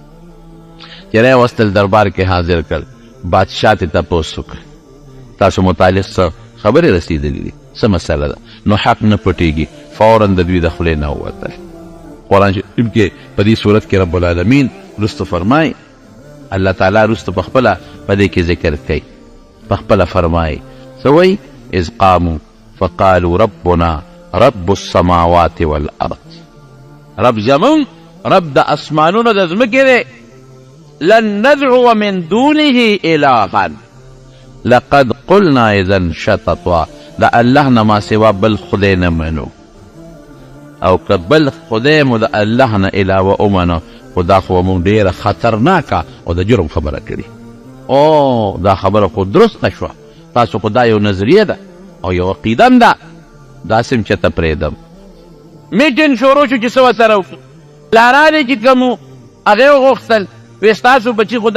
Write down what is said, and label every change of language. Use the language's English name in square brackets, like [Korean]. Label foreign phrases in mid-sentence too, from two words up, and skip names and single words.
[Pashto] چې راوستل دربار کې حاضر کړ بادشاه ته تپوس وکړ تاسو متعلق څه خبرې رسېدلې دي څه مسله ده نو حق نه پټېږي فورا د دوی د خولې نه ووتل قرآن شریف کې په دې صورت کې رب العالمین رستو فرمایي الله تعالی رستو په خپله په دې کې ذکر کوي په خپله فرمایي څه وایي [Arabic] اذ قاموا فقالوا ربنا رب السماوات والارض [Pashto] رب زمون رب د اسمانونو د ځمکې دی [Arabic] لن ندعو من دونه الها لقد قلنا اذا شططا [Pashto] د الله نه ما سوا بل خدای نه منو او که بل خدای مو د الله نه علاوه ومنو خو دا خو مونږ ډېره خطرناکه او د جرم خبره کړي او دا خبره خو درست نه شوه تاسو خو دا یو نظریه ده او یو عقیده هم ده داسې هم چېرته پرېږدم میټین شروع شو چې څه ورسره وکړو پلاران یې چې کوم وو هغې وغوښتل وی ستاسو بچي خو